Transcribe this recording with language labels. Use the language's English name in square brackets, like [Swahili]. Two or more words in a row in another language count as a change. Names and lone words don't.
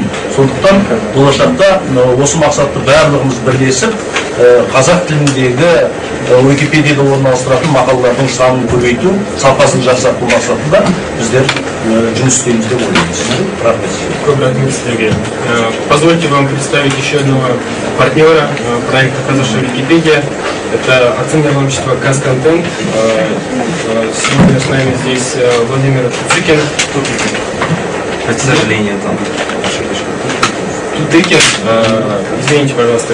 [Kazakh] Сондықтан болашақта осы мақсатты барлығымыз бірлесіп қазақ тіліндегі Википедияда орналастыратын мақалалардың санын көбейту, сапасын жақсарту мақсатында біздер жұмыс істейміз деп ойлаймыз. Рахмет. [Russian] Позвольте вам представить еще одного партнера проекта «Казахша Википедия». Это акционерное общество «Казконтент». Сегодня с нами здесь Владимир Цукин. К сожалению, там Тутыкин. Извините, пожалуйста.